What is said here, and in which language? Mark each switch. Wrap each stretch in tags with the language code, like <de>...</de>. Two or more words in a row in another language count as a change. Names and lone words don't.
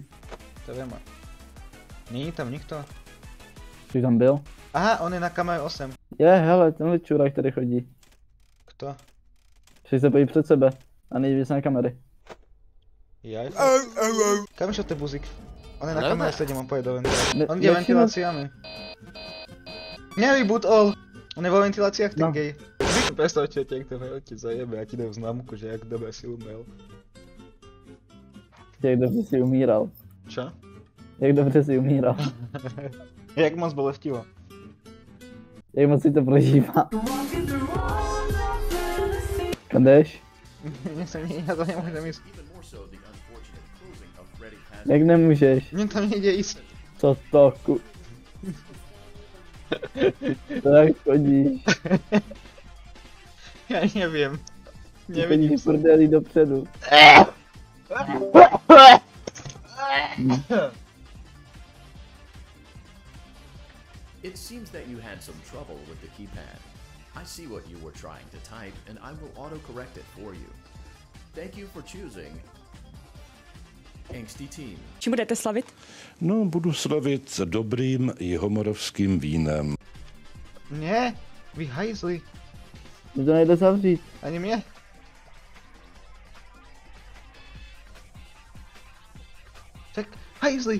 <sk>To viem. Není tam nikto?</sk> <cs>Jsi tam byl? Aha, on je na kameře 8. Je, hele, tenhle čurák tady chodí.</cs> <sk>Kto?</sk> <cs>Přijď se podívat před sebe. A nejdi víc na kamery.</cs> <sk>Jaj. Kam išiel ten buzík?</sk> <cs>On je na kameře 7,</cs> <sk>on pôjde do ventilácie. On ide ventiláciami. Nereboot all! On je vo ventiláciách ten No. gay. Predstavte, jak to ti zajebe, ja ti dám známku, že jak dobre si umel.</sk> <cs>Jak dobře si umíral.</cs> <sk>Čo?</sk> <cs>Jak dobře si umíral. Jak moc bolestivo? Jak moc si to prožívá. Kam jdeš?</cs> <sk>Ja to nemôžem ísť.</sk> <cs>Jak nemůžeš?</cs> <sk>Mne to nejde ísť.</sk> <cs>Co to To jak chodíš?</cs> <sk>Ja neviem. Nevidím Nevidím sa.</sk> <cs>prdeli dopředu.</cs> <en>It seems that you had some trouble with the keypad. I see what you were trying to type, and I will autocorrect it for you. Thank you for choosing Angsty Team.</en> <cs>Čím budete slavit? No, budu slavit dobrým jihomoravským vínem.</cs> <sk>Nie, vy hajzli.</sk> <cs>Mě to nejde zavřít.</cs> <sk>Ani mne. Tak, hajzli.</sk>